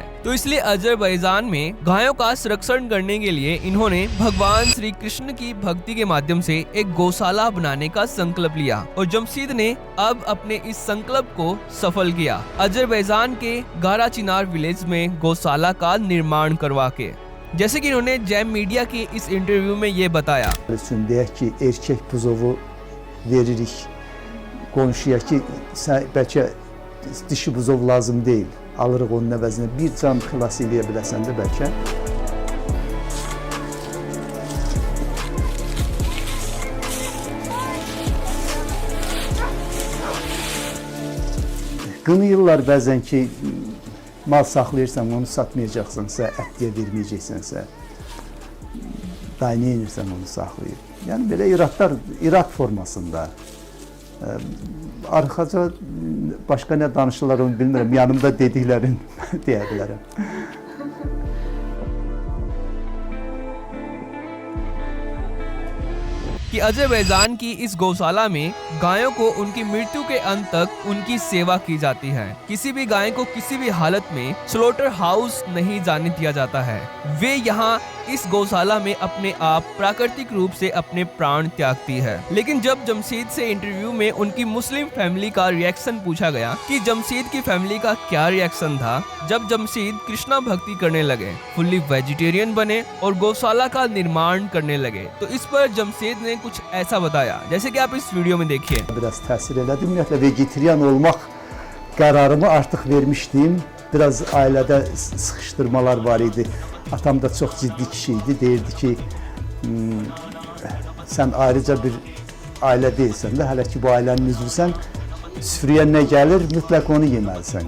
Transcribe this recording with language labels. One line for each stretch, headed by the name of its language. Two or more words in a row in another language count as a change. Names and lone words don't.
Hindi: तो इसलिए अजरबैजान में गायों का संरक्षण करने के लिए इन्होंने भगवान श्री कृष्ण की भक्ति के माध्यम से एक गौशाला बनाने का संकल्प लिया। और जमशीद ने अब अपने इस संकल्प को सफल किया, अजरबैजान के गारा चिनार विलेज में गौशाला का निर्माण करवा के। जैसे कि इन्होंने जैम मीडिया के इस इंटरव्यू में ये बताया।
Azerbaijani: Deyək ki, erkək buzovu veririk qonşuya ki, bəlkə dişi buzov lazım deyil. Alırıq onun əvəzinə bir can xilas eləyə biləsən də bəlkə. Qınayırlar bəzən ki, mal saxlayırsan, onu satmayacaqsınsa, ətliyə verməyəcəksənsə, daha nə edirsən onu saxlayır. Yəni belə iradlar, irad formasında. Arxaca başqa nə danışırlar onu bilmirəm, yanımda dediklərin deyə bilərəm.
Hindi: कि अजरबैजान की इस गौशाला में गायों को उनकी मृत्यु के अंत तक उनकी सेवा की जाती है। किसी भी गाय को किसी भी हालत में
English: slaughter house
Hindi: नहीं जाने दिया जाता है। वे यहाँ इस गौशाला में अपने आप प्राकृतिक रूप से अपने प्राण त्यागती है। लेकिन जब जमशीद से इंटरव्यू में उनकी
English: Muslim family
Hindi: का रिएक्शन पूछा गया कि जमशीद की फैमिली का क्या रिएक्शन था जब जमशीद कृष्णा भक्ति करने लगे,
English: fully vegetarian
Hindi: बने और गौशाला का निर्माण करने लगे, तो इस पर जमशीद ने कुछ ऐसा बताया, जैसे कि आप इस वीडियो में देखिए।
Azerbaijani: Biraz təsir elədi. Ümumiyyətlə vegetarian olmaq qərarımı artıq vermişdim. Biraz ailədə sıxışdırmalar var idi. Atam da çox ciddi kişi idi. Deyirdi ki, sən ayrıca bir ailə deyilsən də, hələ ki bu ailənin üzvüsən, süfrəyə nə gəlir, mütləq onu yeməlisən.